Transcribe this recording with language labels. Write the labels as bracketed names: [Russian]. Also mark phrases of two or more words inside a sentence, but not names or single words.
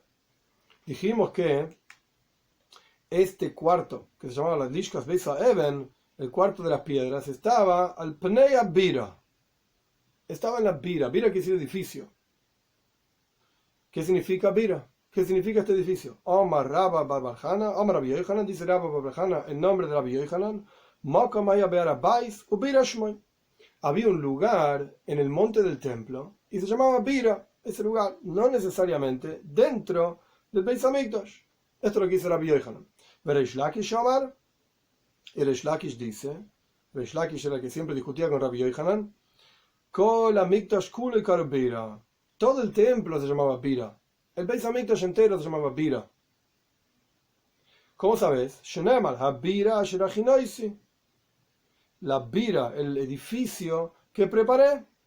[Spanish] Dijimos que este cuarto, que se llamaba las [Hebrew] Lishkas Beisa Even, [Spanish] el cuarto de las piedras, estaba al [Hebrew] Pneia Bira. [Spanish] Estaba en la Bira. Bira quiere decir edificio. ¿Qué significa Bira? ¿Qué significa este edificio? Omar Rabba Barbarjana, Omar Rabbi Yochanan, dice Rabba Barbarjana, en nombre de Rabbi Yochanan, [Aramaic] Mokamaya Beara Bais Ubira Shmoy. [Spanish] Había un lugar en el monte del templo y se llamaba Bira, ese lugar, no necesariamente dentro del Beis Hamikdash. Esto es lo que dice Rabbi Yochanan. [Aramaic] Reish Lakish Omar, [Spanish] y Reish Lakish dice, Reish Lakish era el que siempre discutía con Rabbi Yochanan, [Aramaic] Kol Hamikdash Kule Kar Bira. [Spanish] Todo el templo se llamaba Bira. El Beis Hamikdash entero se llamaba Bira. ¿Cómo sabes? [Hebrew] Shenemar Habira Asherachinoisi. [Spanish] La Bira, el edificio que preparé.